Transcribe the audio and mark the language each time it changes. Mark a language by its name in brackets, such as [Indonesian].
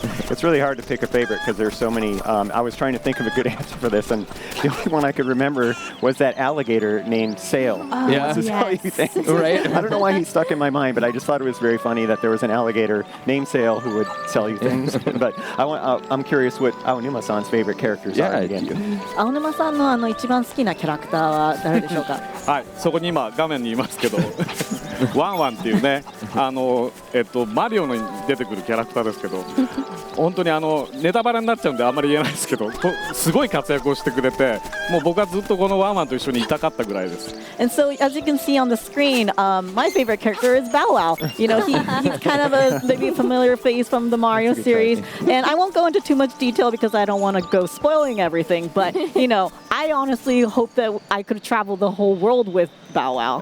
[English] It's really hard to pick a favorite because there's so many. I was trying to think of a good answer for this, and the only one I could remember was that alligator named Sail. Oh, yeah, yes. Sell you things. Right? I don't know why he stuck in my mind, but I just thought it was very funny that there was an alligator named Sail who would sell you things. But I'm curious what Aonuma-san's favorite characters are again. [Japanese] 青沼さんの一番好きなキャラクターは誰でしょうか？はい、そこに今画面にいますけどワンワンっていうね、マリオに出てくるキャラクターですけど、本当にネタバレになっちゃうんであんまり言えないですけど、すごい活躍をしてくれて、もう僕はずっとこのワンワンと一緒にいたかったぐらいです。 [English] And so, as you can see on the screen, my favorite character is Bow Wow. You know, he's kind of maybe a familiar face from the Mario series. And I won't go into too much detail because I don't want to go spoiling everything. But, you know, I honestly hope that I could travel the whole world with Bow Wow.